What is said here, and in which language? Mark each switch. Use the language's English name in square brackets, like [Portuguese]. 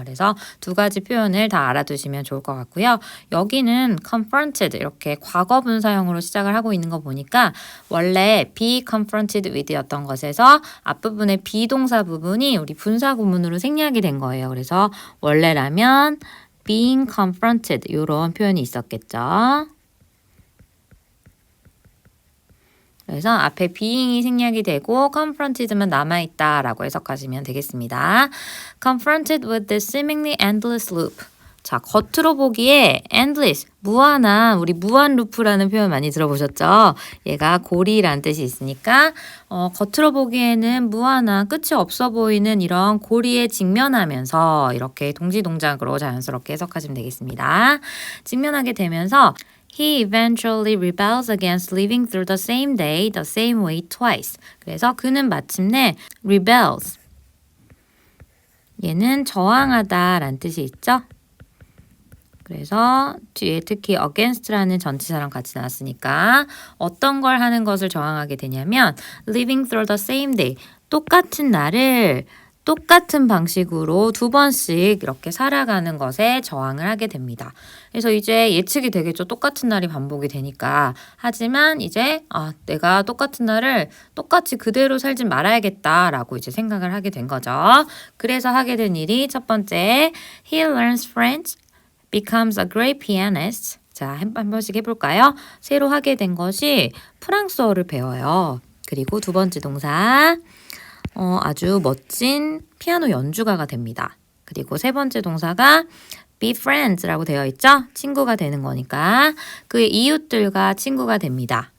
[Korean] 그래서 두 가지 표현을 다 알아두시면 좋을 것 같고요. 여기는 confronted 이렇게 과거분사형으로 시작을 하고 있는 거 보니까 원래 be confronted with였던 것에서 앞부분의 비동사 부분이 우리 분사 구문으로 생략이 된 거예요. 그래서 원래라면 being confronted 이런 표현이 있었겠죠. 그래서 앞에 being이 생략이 되고 confronted만 남아있다라고 해석하시면 되겠습니다. [English] Confronted with this seemingly endless loop. [Korean] 자, 겉으로 보기에 endless, 무한한, 우리 무한 루프라는 표현 많이 들어보셨죠? 얘가 고리라는 뜻이 있으니까 겉으로 보기에는 무한한, 끝이 없어 보이는 이런 고리에 직면하면서 이렇게 동지동작으로 자연스럽게 해석하시면 되겠습니다. 직면하게 되면서 [English] He eventually rebels against living through the same day, the same way twice. [Korean] 그래서 그는 마침내 rebels. 얘는 저항하다라는 뜻이 있죠? 그래서 뒤에 특히 against라는 전치사랑 같이 나왔으니까 어떤 걸 하는 것을 저항하게 되냐면 [English] living through the same day, [Korean] 똑같은 날을 똑같은 방식으로 두 번씩 이렇게 살아가는 것에 저항을 하게 됩니다. 그래서 이제 예측이 되겠죠. 똑같은 날이 반복이 되니까. 하지만 이제 내가 똑같은 날을 똑같이 그대로 살진 말아야겠다라고 이제 생각을 하게 된 거죠. 그래서 하게 된 일이 첫 번째, [English] he learns French, becomes a great pianist. [Korean] 자, 한 번씩 해볼까요? 새로 하게 된 것이 프랑스어를 배워요. 그리고 두 번째 동사, 아주 멋진 피아노 연주가가 됩니다. 그리고 세 번째 동사가 be friends라고 되어 있죠? 친구가 되는 거니까 그의 이웃들과 친구가 됩니다.